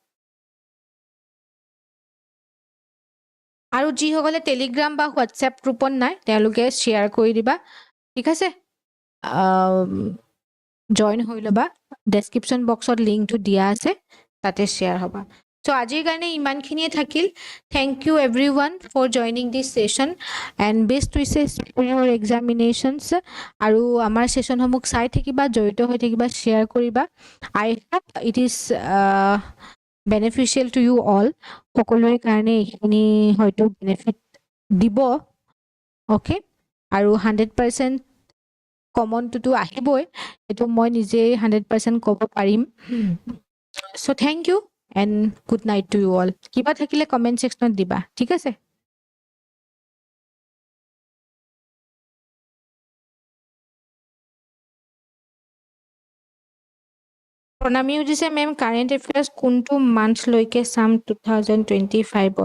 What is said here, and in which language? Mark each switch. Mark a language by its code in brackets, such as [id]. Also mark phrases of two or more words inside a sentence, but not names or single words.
[as] আৰু যিসকলে টেলিগ্ৰাম বা হোৱাটসএপ গ্ৰুপত নাই তেওঁলোকে শ্বেয়াৰ কৰি দিবা, ঠিক আছে। জইন হৈ ল'বা, ডেসক্ৰিপশন বক্সত লিংকটো দিয়া আছে, তাতে শ্বেয়াৰ হ'বা। So আজিৰ কাৰণে ইমানখিনিয়ে থাকিল। [en] Thank you everyone for joining this session and best wishes for your examinations. [as] আৰু আমাৰ সেশনসমূহ চাই থাকিবা, জড়িত হৈ থাকিবা, শ্বেয়াৰ কৰিবা। [en] I hope it is beneficial to you all. [as] সকলোৰে কাৰণে এইখিনি হয়তো বেনিফিট দিব। ওকে, আৰু 100% কমনটোতো আহিবই, এইটো মই নিজে 100% ক'ব পাৰিম। [en] So thank you and good night to you all. [as] কিবা থাকিলে কমেন্ট সেকশনত দিবা, ঠিক আছে। প্ৰণামী উজিছে মেম, [en] current affairs [as] কোনটো মান্থ লৈকে চাম 2025-ৰ?